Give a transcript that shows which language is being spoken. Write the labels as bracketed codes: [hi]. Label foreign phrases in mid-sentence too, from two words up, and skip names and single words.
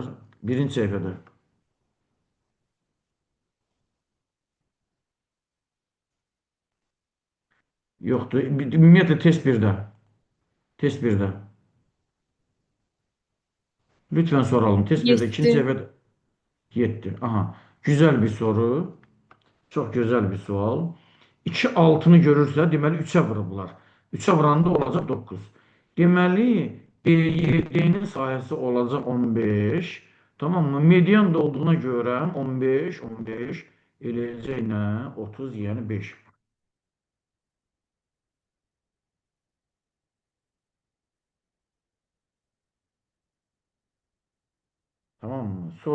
[tr] Birinci sayfada. Yoktu. [az] Ümumiyyətlə test 1'də. Test 1'də. [tr] Lütfen soralım. Test 1'de ikinci 7. sayfada. Yetti. Aha. Güzel bir soru. [az] Çok güzel bir sual. 2 altını görürsə, deməli 3'e vurublar. 3'e vuranda olacaq 9. Deməli BYD-nin sayəsi olacaq 15. [tr] Tamam mı? [az] Median da olduğuna görə 15, 15 eləyəcək nə? 30, yəni 5. Tamam mı?